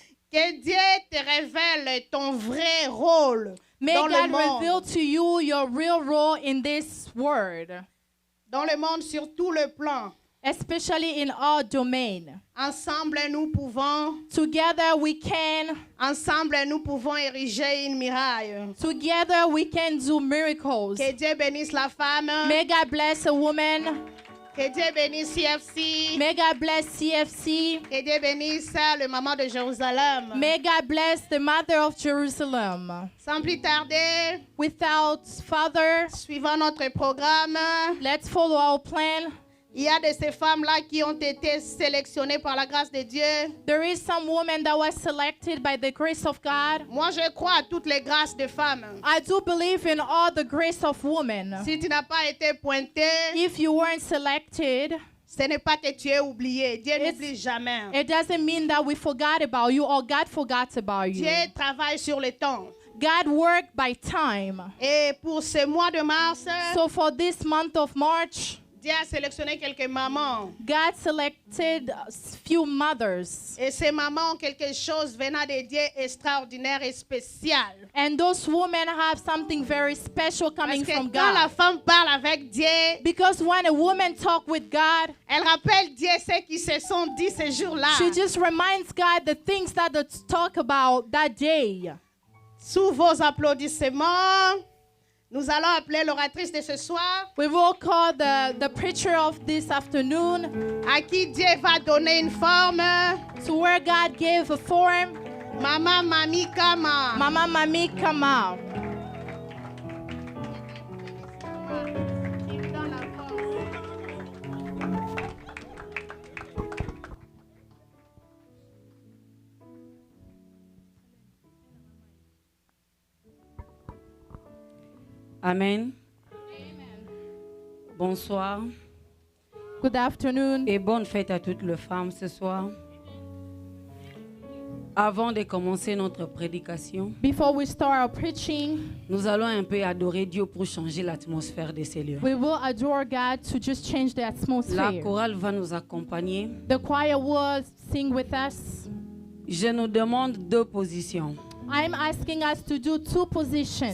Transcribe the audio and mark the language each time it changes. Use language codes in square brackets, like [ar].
[fr] Que Dieu te révèle ton vrai rôle [en] May [fr] dans le [en] God reveal [fr] monde. [en] to you your real role in this world, [fr] Dans le monde, sur tout le plan. [en] especially in all domain. [fr] Ensemble, nous pouvons, [en] Together we can [fr] ériger une muraille. [en] Together we can do miracles. [fr] Que Dieu bénisse la femme. [en] May God bless a woman. [fr] Que Dieu bénisse CFC. [en] May God bless CFC. [fr] Que Dieu bénisse le maman de Jérusalem. [en] May God bless the mother of Jerusalem. [fr] Sans plus tarder, [en] Without further, [fr] suivant notre programme, [en] let's follow our plan. [fr] il y a de ces femmes-là qui ont été sélectionnées par la grâce de Dieu. [en] There is some woman that was selected by the grace of God. [fr] Moi, je crois à toutes les grâces de femmes. [en] I do believe in all the grace of women. [fr] Si tu n'as pas été pointé, [en] If you weren't selected, [fr] Ce n'est pas que tu es oublié. Dieu n'oublie jamais. [en] It doesn't mean that we forgot about you or God forgot about you. [fr] Dieu travaille sur le temps. [en] God worked by time. [fr] Et pour ce mois de mars, [en] So for this month of March, [fr] Dieu a sélectionné quelques mamans. [en] God selected a few mothers. [fr] Et ces mamans ont quelque chose venant de Dieu extraordinaire et spécial. [en] And those women have something very special [fr] Parce [en] coming [fr] que [en] from [fr] quand la [en] God. [fr] femme parle avec Dieu, [en] Because when a woman talks with God, [fr] elle rappelle Dieu ce qui se sont dit ce jour-là. [en] she just reminds God the things that they talk about that day. [fr] Sous vos applaudissements, nous allons appeler l'oratrice de ce soir, [en] We will call the preacher of this afternoon, [fr] à qui Dieu va donner une forme. [en] to where God gave a form. [fr] Maman Mami Kama. [en] Mama Mami Kama. Amen. [fr] Bonsoir [en] Good afternoon. [fr] et bonne fête à toutes les femmes ce soir. Avant de commencer notre prédication, [en] Before we start our preaching, [fr] nous allons un peu adorer Dieu pour changer l'atmosphère de ces lieux. [en] we will adore God to just change the [fr] La [en] atmosphere. [fr] chorale va nous accompagner. [en] The choir will sing with us. [fr] Je nous demande 2 positions. [en] I'm asking us to do 2 positions.